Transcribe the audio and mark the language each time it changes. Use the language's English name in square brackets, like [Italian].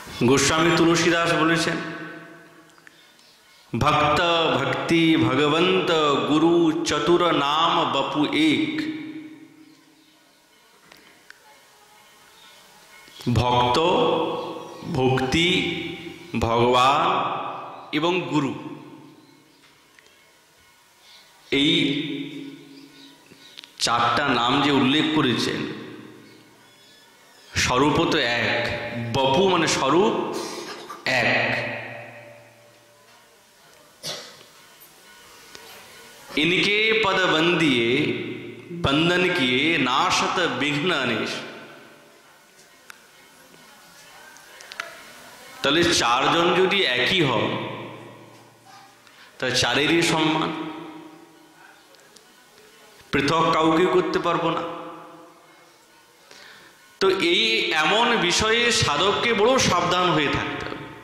[Bangla] গোস্বামী তুলসীদাস বলেছেন [Hindi] भक्त भक्ति भगवंत गुरु चतुर नाम बपु एक। [Bangla] ভক্ত, ভক্তি, ভগবান এবং গুরু, এই চারটা নাম যে উল্লেখ করেছেন, স্বরূপ তো এক, বপু মানে স্বরূপ এক। [Hindi] इनके पद बंदिए बंधन किए नाशत विघ्न अनेश। [Bangla] তাহলে চারজন যদি একই হয় তা চারেরই সম্মান, পৃথক কাউকে করতে পারবো না। তো এই এমন বিষয়ে সাধককে বড় সাবধান হয়ে থাকতে হবে।